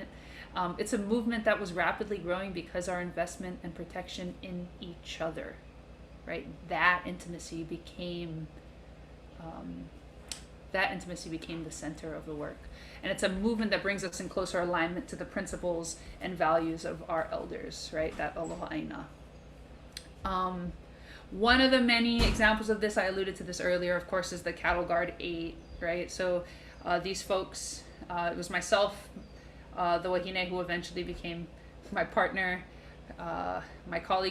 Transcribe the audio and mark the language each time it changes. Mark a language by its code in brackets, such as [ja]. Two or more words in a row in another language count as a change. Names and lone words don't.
[en] It's a movement that was rapidly growing because our investment and protection in each other, right? That intimacy became the center of the work. And it's a movement that brings us in closer alignment to the principles and values of our elders, right? [haw] That aloha ʻāina. [en] One of the many examples of this, I alluded to this earlier, of course, is the Cattle Guard 8, right? So these folks, it was myself, the wahine who eventually became my partner, my colleague